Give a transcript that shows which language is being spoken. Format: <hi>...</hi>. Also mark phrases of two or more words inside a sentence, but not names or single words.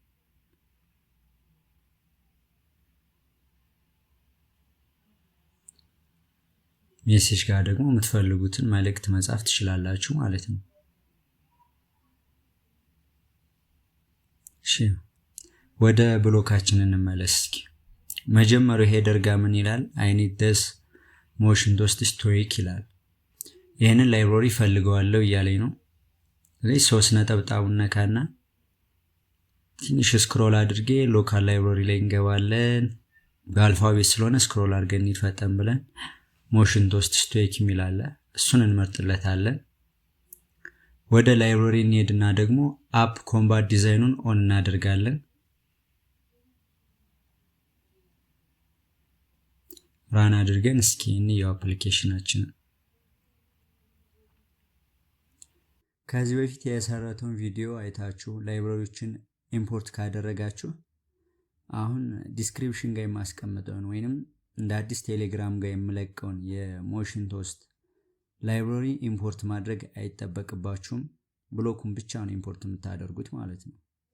<am>ሜሴጅ ጋር ደግሞ የምትፈልጉትን መልእክት መጻፍ ትችላላችሁ ማለት ነው። እሺ ወደ ብሎካችን እንመለስ። እስኪ መጀመሪያው ሄደር ጋር ምን ይላል?</am> <en>I need this motion toast stoic</en> <am>ይላል። ይሄንን ላይብራሪ ፈልገዋለሁ እያለኝ ነው። ስለዚህ 3 ነጠብጣቡን ነካና ትንሽ ስክሮል አድርጌ</am> <en>local library</en> <am>ላይ እንገባለን። በአልፋቤት ስለሆነ ስክሮል አድርገን ይፈጠን ብለን motion toast stoic የሚላለ እሱን እንመርጥለታለን። ወደ ላይብራሪ እንሄድና ደግሞ አፕ ኮምባት ዲዛይኑን ኦን እናደርጋለን። ራን አድርገን እስኪ እንየው አፕሊኬሽናችንን። ከዚህ በፊት የሰራተውን ቪዲዮ አይታችሁ ላይብራሪዎችን ኢምፖርት ካደረጋችሁ አሁን ዲስክሪፕሽን ጋር የማስቀምጠውን ወይንም እንደ አዲስ ቴሌግራም ጋር የምለቀውን የሞሽን ቶስት ላይብራሪ ኢምፖርት ማድረግ አይጠበቅባችሁም። ብሎኩን ብቻ ነው ኢምፖርት የምታደርጉት ማለት ነው።</am>